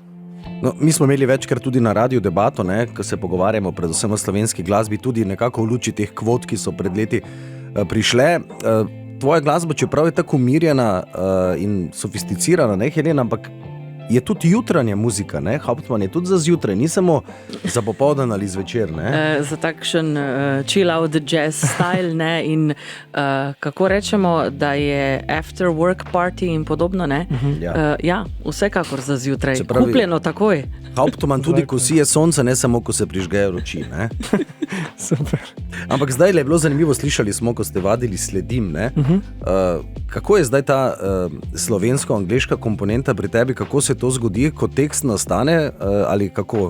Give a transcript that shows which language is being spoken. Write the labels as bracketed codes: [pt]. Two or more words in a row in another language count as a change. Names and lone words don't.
[sl] No, mi smo imeli večkrat tudi na radiju debato, ne, ko se pogovarjamo predvsem o slovenski glasbi, tudi nekako v luči teh kvot, ki so pred leti prišle. Tvoja glasba, čeprav je tako umirjena in sofisticirana, ne, Helena, ampak je tudi jutranja muzika, ne? Hauptmann je tudi za zjutraj, ni samo za popoldan ali zvečer, ne? Za takšen [en] chill out jazz style, [sl] ne? In kako rečemo, da je [en] after work party [sl] in podobno, ne? Ja, vsekakor za zjutraj, kupljeno takoj. Hauptmann tudi, ko sije sonce, ne samo, ko se prižgejo roči, ne? Super. Ampak zdaj je bilo zanimivo, slišali smo, ko ste vadili Sledim, ne? Kako je zdaj ta slovensko-angleška komponenta pri tebi, kako se to zgodi, ko tekst nastane, ali kako?